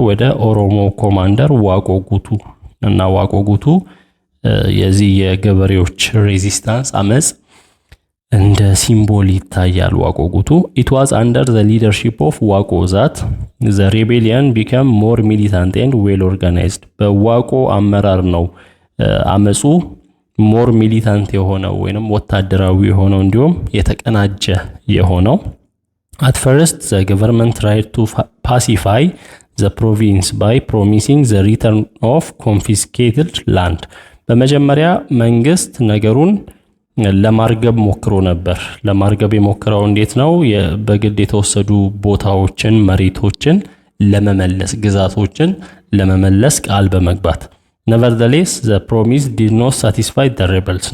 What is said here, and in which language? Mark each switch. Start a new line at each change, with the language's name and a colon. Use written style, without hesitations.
Amharic: ወደ ኦሮሞ ኮማንደር ዋቆ ጉቱ እና ዋቆ ጉቱ የዚህ የገበሬዎች ሬዚስታንስ አመጽ እንደ ሲምቦል ይታያል ዋቆ ጉቱ።
English: it was under the leadership of ዋቆ that the rebellion became more militant and well organized.
Amharic: በዋቆ አመራር ነው አመጹ ሞር ሚሊታንት የሆነው ወይንም ወታደራዊ የሆነው እንዲሁም የተቀናጀ የሆነው።
English: at first the government tried to pacify the province by promising the return of confiscated land.
Amharic: በመጀመሪያ መንግስት ነገሩን ለማርገብ ሞክሮ ነበር። ለማርገብ የሞከረው እንዴት ነው? በግድ የተወሰዱ ቦታዎችን፣ መሬቶችን ለመመለስ፣ ግዛቶችን ለመመለስ ቃል በመግባት
English: nevertheless the promise did not satisfy the rebels.